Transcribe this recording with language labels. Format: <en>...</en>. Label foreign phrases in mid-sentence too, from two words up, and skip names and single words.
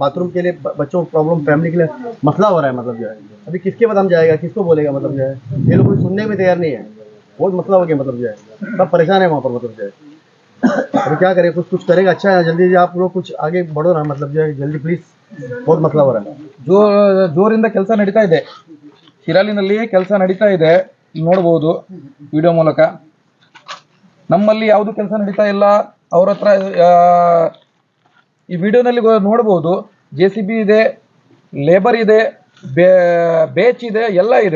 <hi>बाथरूम के लिए बच्चों को प्रॉब्लम, फैमिली के लिए मसला हो रहा है। मतलब जो है अभी किसके बदम जाएगा, किसको बोलेगा। मतलब जो है ये लोग कोई सुनने में तैयार नहीं है। बहुत मसला हो गया। मतलब जो है सब परेशान है वहाँ पर। मतलब जो है अभी क्या करें, कुछ करेगा अच्छा है। जल्दी आप लोग कुछ आगे बढ़ो ना। मतलब जो है जल्दी प्लीज, बहुत मसला हो रहा है।</hi> <kn>ಜೋರಿಂದ ಕೆಲಸ ನಡೀತಾ ಇದೆ. ಶಿರಾಲಿನಲ್ಲಿ ಕೆಲಸ ನಡೀತಾ ಇದೆ, ನೋಡಬಹುದು ವಿಡಿಯೋ ಮೂಲಕ. ನಮ್ಮಲ್ಲಿ ಯಾವುದು ಕೆಲಸ ನಡೀತಾ ಇಲ್ಲ. ಅವ್ರ ಹತ್ರ ಈ ವಿಡಿಯೋನಲ್ಲಿ ನೋಡಬಹುದು JCB ಇದೆ, ಲೇಬರ್ ಇದೆ, ಬೇಚ್ ಇದೆ, ಎಲ್ಲ ಇದೆ.</kn>